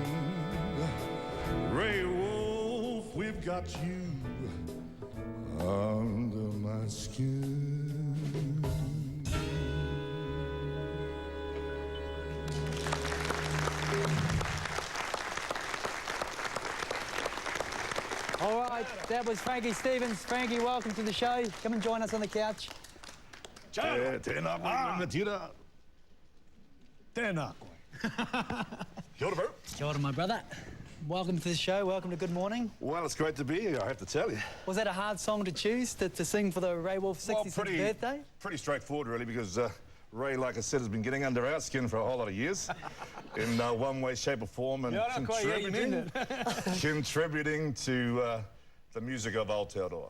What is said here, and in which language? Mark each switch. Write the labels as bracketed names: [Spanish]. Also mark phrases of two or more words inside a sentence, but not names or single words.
[English] Ray Woolf, we've got you under my skin. All right, that was Frankie Stevens. Frankie, welcome to the show. Come and join us on the couch. [Māori] Tēnā koe, tira. Tēnā koe. Kia ora, bro. Kia ora, [English] my brother. Welcome to the show. Welcome to Good Morning. Well, it's great to be here, I have to tell you. Was that a hard song to choose to sing for the Ray Woolf 66th birthday? Pretty straightforward, really, because Ray, like I said, has been getting under our skin for a whole lot of years in one way, shape or form, and contributing to the music of Aotearoa.